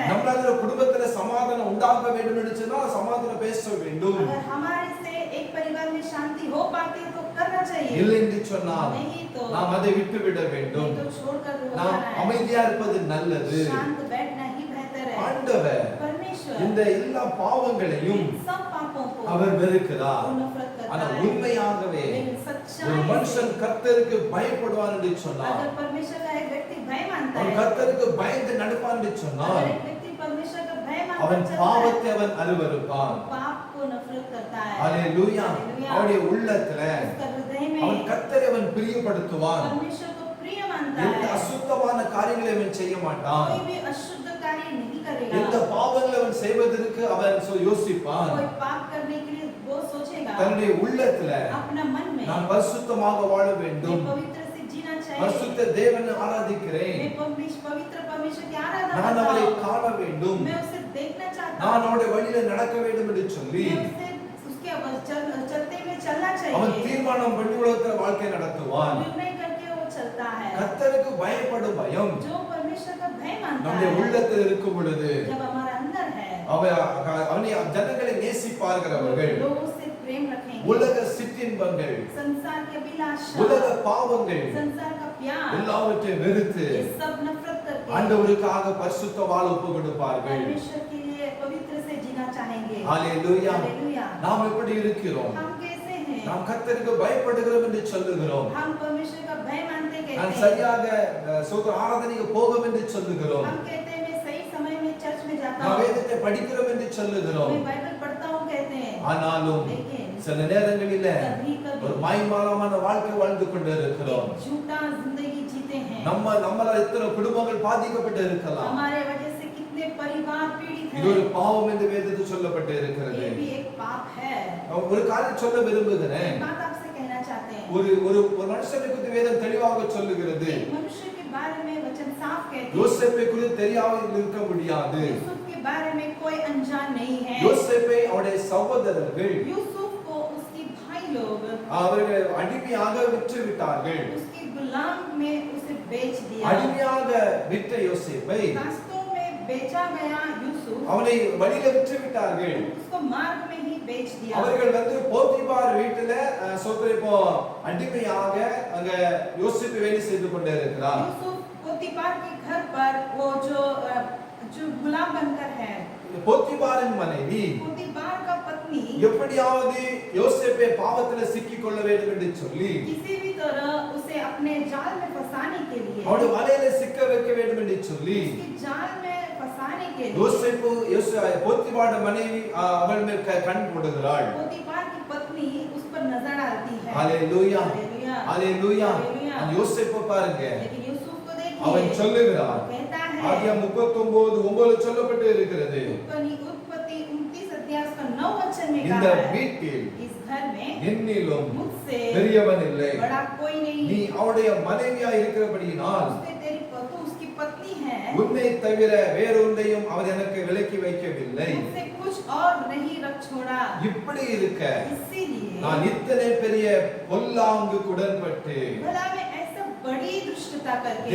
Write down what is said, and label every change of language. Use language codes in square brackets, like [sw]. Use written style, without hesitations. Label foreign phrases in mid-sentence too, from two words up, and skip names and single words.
[ta] நம்மளால ஒரு குடும்பத்துல சமாதானம் உண்டாக வேண்டும் என்று சொன்னால் சமாதானம் பேச வேண்டும். [hi] अगर हमारे से एक परिवार में शांति हो पाती है तो करना चाहिए, [ta] இல்லை என்று சொன்னால் [hi] नहीं तो [ta] நாம் அதை விட்டு விட வேண்டும். [hi] नहीं तो छोड़कर [ta] நாம் [hi] जाना है। [ta] அமைதியா இருப்பது நல்லது. [hi] शांत बैठना ही बेहतर है। [ta] ஆண்டவர் [hi] परमेश्वर [ta] இந்த எல்லா பாவங்களையும் [hi] इन सब पापों को [ta] அவர் வெறுக்கிறார். [hi] वो नफरत करता [ta] ஆனா [hi] है। [ta] உண்மையாகவே [hi] लेकिन [ta] ஒரு [hi] सच्चाई [ta] மனுஷன் [hi] से [ta] கர்த்தருக்கு பயப்படுவான் என்று [hi] अगर [ta] சொன்னார், [hi] परमेश्वर का एक व्यक्ति भय मानता [ta] அவன் [hi] है, [ta] கர்த்தருக்கு பயந்து நடப்பான் என்று சொன்னால் [hi] अगर एक व्यक्ति परमेश्वर का भय [ta] அவன் [hi] मानकर चलता है, [ta] பாவத்தை அவன் அருவருப்பான். [hi] पाप को नफरत नफरत करता है। [ta] ஹalleluya [hi] हालेलुया। [ta] அவருடைய உள்ளத்துல [hi] उसका हृदय [ta] அவன் [hi] में [ta] கர்த்தரை அவன் பிரியப்படுத்துவான் [hi] परमेश्वर को प्रिय मानता [ta] எந்த [hi] है। [ta] அசுத்தமான காரியங்களை அவன் செய்ய மாட்டான் [hi] कोई भी अशुद्ध कार्य नहीं [ta] எந்த [hi] करेगा। [ta] பாவங்களை அவன் செய்வதற்கு அவன் யோசிப்பான் [hi] कोई पाप करने के लिए वो सोचेगा [ta] தன்னுடைய உள்ளத்துல [hi] अपना मन में [ta] நான் பரிசுத்தமாக வாழ [hi] मैं [ta] வேண்டும் [hi] पवित्र से जीना चाहिए। [ta] பரிசுத்த தேவனை ஆராதிக்கிறேன் [hi] मैं पवित्र परमेश्वर की आराधना [ta] நான் [hi] करता [ta] அவரை [hi] हूँ। [ta] காண வேண்டும் [hi] मैं उसे देखना चाहता [ta] நான் [hi] हूँ। [ta] அவருடைய வழியில நடக்க வேண்டும் என்று சொல்லி [hi] मैं उसे उसके चलते में चलना [ta] அவன் [hi] चाहिए। [ta] தீர்மானம் பண்ணி உலகத்துல வாழ்க்கை நடத்துவான் [hi] निर्णय करके वो चलता है। [ta] கர்த்தருக்கு பயப்படும் பயம் [hi] जो परमेश्वर का भय मानता [ta] நம்முடைய [hi] है [ta] உள்ளத்தில் இருக்கும் பொழுது [hi] जब हमारा अंदर है [ta] அவனை ஜனங்களை நேசிப்பார்களவர்கள் [hi] लोगों से प्रेम रखेंगे। [ta] உலக சிற்றின்பங்கள் [hi] संसार के अभिलाषा [ta] உலக பாவங்கள் [hi] संसार का प्यार [ta] எல்லாவற்றையும் வெறுத்து [hi] ये सब नफरत करके [ta] ஆண்டவருக்காக பரிசுத்த வாழ ஒப்பு கொடுப்பார்கள் [hi] परमेश्वर के लिए पवित्र से जीना चाहेंगे। [ta] ஹalleluya [hi] हालेलुया। [ta] நாம் எப்படி இருக்கிறோம் [hi] हम कैसे हैं? [ta] நாம் கர்த்தருக்கு பயப்படுகிறோம் என்று சொல்லுகிறோம் [hi] हम परमेश्वर का भय मानते [ta] நான் [hi] कहते हैं। [ta] சரியாக சோதர ஆராதனைக்கு போகும் என்று சொல்லுகிறோம் [hi] हम कहते हैं मैं सही समय में चर्च में जाता [ta] நாம் [hi] हूँ, [ta] வேதத்தை படிக்கிறோம் என்று சொல்லுகிறோம் [hi] मैं बाइबल पढ़ता हूँ कहते हैं। [ta] ஆனாலும் [hi] लेकिन [ta] சில நேரங்களில [hi] कभी [ta] ஒரு [hi] कभी [ta] மாய்மாலமான வாழ்க்கை வாழ்ந்து கொண்டு இருக்கிறோம் [hi] एक झूठा जिंदगी जीते हैं। [ta] நம்மளால எத்தனை குடும்பங்கள் பாதிக்கப்பட்டு இருக்கலாம் [hi] हमारे वजह से कितने परिवार पीड़ित [ta] இது ஒரு [hi] हैं। [ta] பாவம் என்று வேதத்தில் சொல்லப்பட்டு இருக்கிறது [hi] ये भी एक पाप है। [ta] ஒரு காரியம் சொல்ல விரும்புகிறேன் [hi] एक बात आपसे कहना चाहते हैं। [ta] ஒரு ஒரு ஒரு மனுஷனை குறித்து வேதம் தெளிவாக சொல்லுகிறது [hi] एक मनुष्य के बारे में वचन साफ कहते हैं। [ta] யோசேப்பை குறித்து தெரியாமல் இருக்க முடியாது [hi] यूसुफ के बारे में कोई अनजान नहीं है। [ta] யோசேப்பை அவருடைய சகோதரர்கள் [hi] यूसुफ को उसके भाई लोग [ta] அவர்கள் அடிமையாக விற்று விட்டார்கள் [hi] उसके गुलाम में उसे बेच दिया। [ta] அடிமையாக விற்ற யோசேப்பை [hi] रास्तों में बेचा गया यूसुफ [ta] அவனை வழியில விற்று விட்டார்கள் [hi] उसको मार्ग में ही बेच दिया। [ta] அவர்கள் போத்திபார் வீட்டுல சோதரை இப்போ அடிமையாக அங்க யோசேப்பு வேலை செய்து கொண்டே இருக்கிறார் [hi] यूसुफ पोतीफार के घर पर वो जो गुलाम बनकर है। [ta] போத்திபாரின் மனைவி [hi] पोतीफार का पत्नी [ta] எப்படியாவது யோசேப்பை பாவத்துல சிக்கிக் கொள்ள வேண்டும் என்று சொல்லி [hi] किसी भी तरह उसे अपने जाल में फंसाने के लिए [ta] அவருடைய வலையில சிக்க வைக்க வேண்டும் என்று சொல்லி [hi] उसके जाल में फंसाने के लिए [ta] யோசேப்பு போத்திபாரின் மனைவி அவள் மேல் கண் போடுகிறாள் [hi] पोतीफार की पत्नी उस पर नजर डालती है। [ta] ஹalleluya [hi] हालेलुया। [ta] ஹalleluya [hi] हालेलुया। [ta] அந்த யோசேப்பை பாருங்க [hi] लेकिन यूसुफ को [ta] அவன் [hi] देखिए [ta] சொல்லுகிறான் [hi] कहता [ta] ஆதியா [hi] है [ta] 39:9 சொல்லப்பட்டு இருக்கிறது [hi] उत्पत्ति 29 अध्याय उसका 9 वचन में [ta] இந்த [hi] कहा है [ta] வீட்டில் [hi] इस घर में [ta] என்னிலும் [hi] मुझसे [ta] பெரியவன் இல்லை [hi] बड़ा कोई नहीं। [ta] நீ அவருடைய மனைவியா இருக்கிறபடியினால் [hi] उसके तेरी तू उसकी पत्नी है। [ta] உன்னை தவிர வேறொன்றையும் அவர் எனக்கு விலக்கி வைக்கவில்லை [hi] मुझसे कुछ और नहीं रख छोड़ा। [ta] இப்படி இருக்க [hi] इसीलिए [ta] நான் இத்தனை பெரிய பொல்லாங்குக்கு உடன்பட்டு [hi] भला मैं ऐसा बड़ी दुष्टता करके